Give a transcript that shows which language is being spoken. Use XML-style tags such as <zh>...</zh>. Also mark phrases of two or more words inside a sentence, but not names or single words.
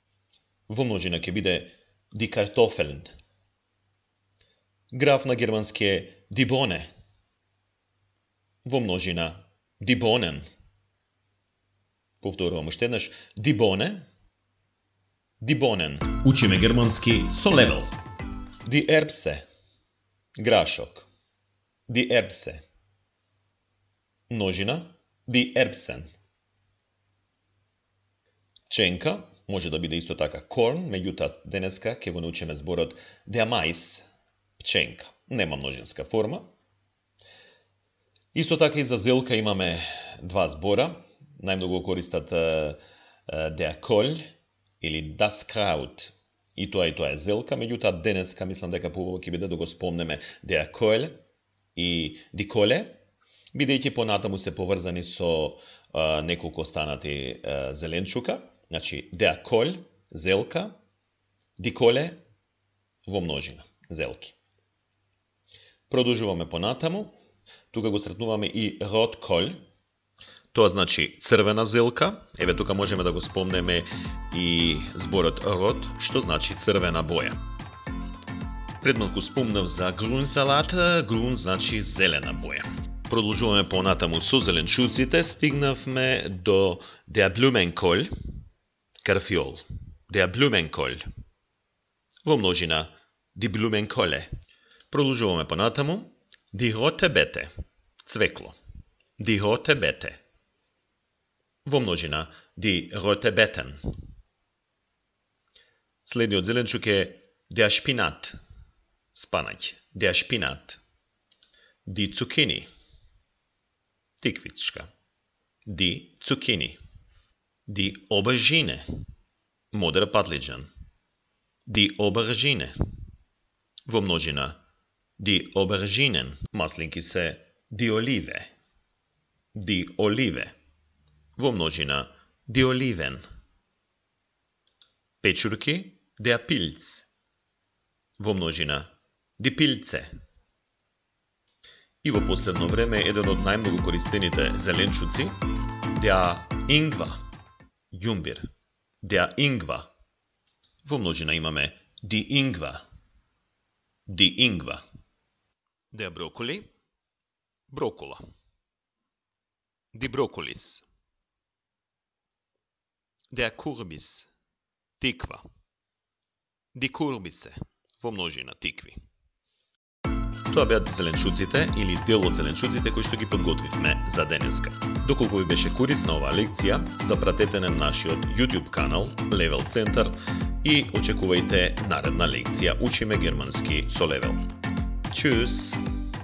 <mk>Во множина ќе биде</mk> <de>die Kartoffeln.</de> <mk>Граф на германски е</mk> <de>die Bohne.</de> <mk>Во множина,</mk> <de>die Bohnen.</de> <mk>Повторувам уште еднаш,</mk> <de>die Bohne, die Bohnen.</de> <mk>Учиме германски со Левел.</mk> <de>Die Erbse, грашок. Die Erbse. Множина, die Erbsen.</de> <mk>Ченка, може да биде исто така corn, меѓутоа денеска ќе го научиме зборот</mk> <de>der Mais,</de> <mk>пченка. Нема множинска форма. Исто така и за зелка имаме два збора. Најмногу користат</mk> <de>der Kohl</de> <mk>или</mk> <de>das Kraut.</de> <mk>И тоа е зелка, меѓутоа денеска мислам дека поубаво ќе биде да го спомнеме</mk> <de>der Kohl</de> <mk>и</mk> <de>die Kohle,</de> <mk>бидејќи понатаму се поврзани со неколку останати зеленчука. Значи</mk> <de>der Kohl,</de> <mk>зелка,</mk> <de>die Kohle</de> <mk>во множина, зелки. Продолжуваме понатаму. Тука го сретнуваме и Rotkohl. Тоа значи црвена зелка. Еве тука можеме да го спомнеме и зборот rot, што значи црвена боја. Пред малку спомнав за Grünsalat. Grün значи зелена боја. Продолжуваме понатаму со зеленчуците. Стигнавме до</mk> <de>der Blumenkohl,</de> <mk>карфиол.</mk> <de>Der Blumenkohl.</de> <mk>Во множина</mk> <de>die Blumenkohle.</de> <mk>Продолжуваме понатаму.</mk> <de>Die rote Beete, цвекло. Die rote Beete.</de> <mk>Во множина,</mk> <de>die rote Beeten.</de> <mk>Следниот зеленчук е</mk> <de>der Spinat,</de> <mk>спанаќ.</mk> <de>Der Spinat. Die Zucchini, тиквичка. Die Zucchini. Die Aubergine,</de> <mk>модер патлиџан.</mk> <de>Die Aubergine.</de> <mk>Во множина,</mk> <de>die Auberginen,</de> <mk>маслинки се</mk> <de>die Olive. Die Olive.</de> <mk>Во множина</mk> <de>die Oliven.</de> <mk>Печурки,</mk> <de>der Pilz.</de> <mk>Во множина,</mk> <de>die Pilze.</de> <mk>И во последно време еден од најмногу користените зеленчуци,</mk> <de>der Ingwer. Јумбир, der Ingwer.</de> <mk>Во множина имаме</mk> <de>die Ingwer. Die Ingwer. Der Brokkoli, брокола. Die Brokkolis. Der Kürbis, тиква. Die Kürbisse,</de> <mk>во множина тикви. Тоа беа зеленчуците или дел од зеленчуците кои што ги подготвивме за денеска. Доколку ви беше корисна оваа лекција, запратете на нашиот YouTube канал Level Center и очекувајте наредна лекција Учиме германски со Level. Чус!</mk>